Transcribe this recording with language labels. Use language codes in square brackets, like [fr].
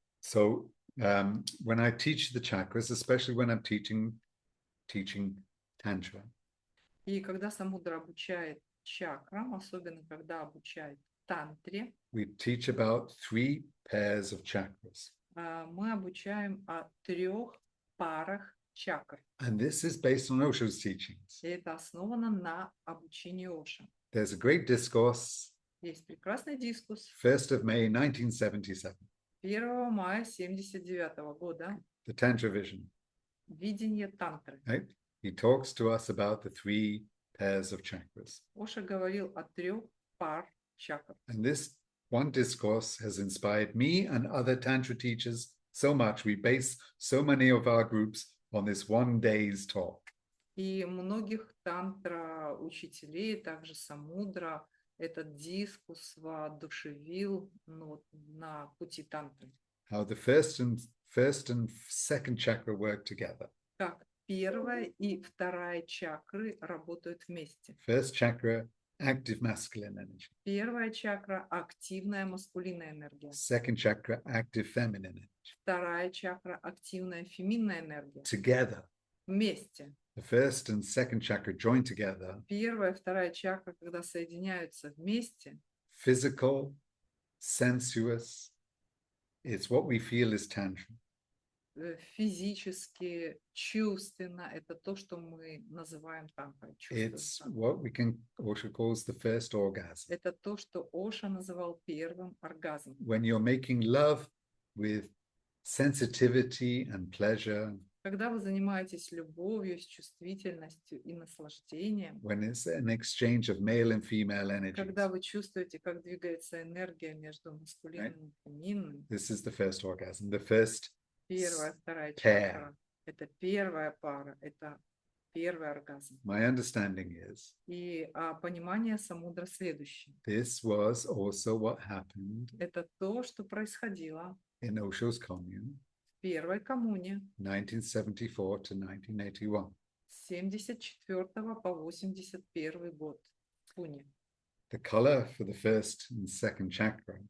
[en] So when I teach the chakras, especially when I'm teaching Tantra, [ru] И когда Самудра обучает чакрам, особенно когда обучает тантре, [en] we teach about 3 pairs of chakras. [ru] мы обучаем о 3 парах чакр. [en] And this is based on Osho's teachings. [ru] И это основано на обучении Ошо. [en] There's a great discourse, [ru] Есть прекрасный дискус [en] 1st of May 1977, [ru] 1 мая 1979 года, [en] the Tantra Vision, [ru] видение тантры. [en] right? He talks to us about the 3 pairs of chakras. [ru] Оша говорил о 3 пар чакр. [en] And this one discourse has inspired me and other Tantra teachers so much. We base so many of our groups on this one day's talk. [ru] И многих тантра-учителей, также Самудра, этот дискус воодушевил на пути тантры. [en] How the first and second chakra work together. [ru] Как первая и вторая чакры работают вместе. [en] First chakra, active masculine energy. [ru] Первая чакра – активная маскулинная энергия. [en] Second chakra, active feminine energy. [ru] Вторая чакра – активная феминная энергия. [en] Together. [ru] Вместе. [en] The first and second chakra join together. [ru] Первая и вторая чакра, когда соединяются вместе, [en] Physical, sensuous. It's what we feel is Tantra. [ru] физически, чувственно, это то, что мы называем тантрой. [en] It's what Osho calls the first orgasm. [ru] Это то, что Оша называл первым оргазмом. [en] When you're making love with sensitivity and pleasure, [ru] Когда вы занимаетесь любовью, с чувствительностью и наслаждением, [en] when it's an exchange of male and female energies, [ru] когда вы чувствуете, как двигается энергия между маскулинным и феминным, [en] this is the first orgasm. The first [ru] первая, вторая [en] pair. [ru] чакра, это первая пара, это первый оргазм. [en] My understanding is [ru] И понимание Самудра следующее. [en] this was also what happened [ru] Это то, что происходило [en] in Osho's commune, [ru] в первой коммуне [en] 1974 to 1981. [ru] с 74 по 81 год в Пуне. [en] The color for the first and second chakra